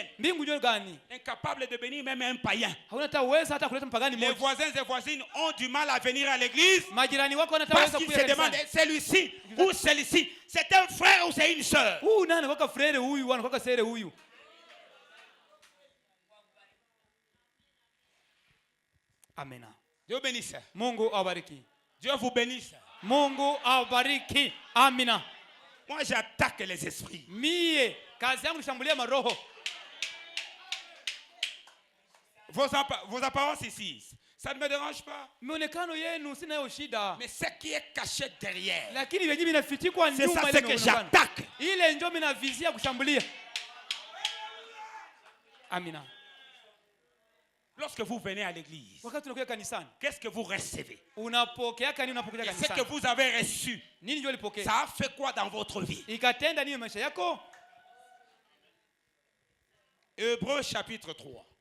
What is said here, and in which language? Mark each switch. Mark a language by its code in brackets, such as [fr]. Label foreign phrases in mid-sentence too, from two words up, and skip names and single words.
[fr] Incapable de bénir même un païen. Les voisins et voisines ont du mal à venir à l'église parce qu'ils se demandent, celui-ci ou celui-ci, c'est un frère ou c'est une sœur? Amen. Dieu bénisse. [sw] Mungu awabariki. [fr] Dieu vous bénisse. [sw] Mungu awabariki. Amina. [fr] Moi j'attaque les esprits. [sw] Kazi yangu nishambulia maroho. [fr] Vos apparences ici, ça ne me dérange pas. [sw] Mionekano yenu sina shida. [fr] Mais ce qui est caché derrière, c'est ça ce que j'attaque. [sw] Ile ndio mimi navizia kushambulia. Amina. [fr] Lorsque vous venez à l'église, qu'est-ce que vous recevez? Et ce que vous avez reçu, ça a fait quoi dans votre vie? Hébreux chapitre 3.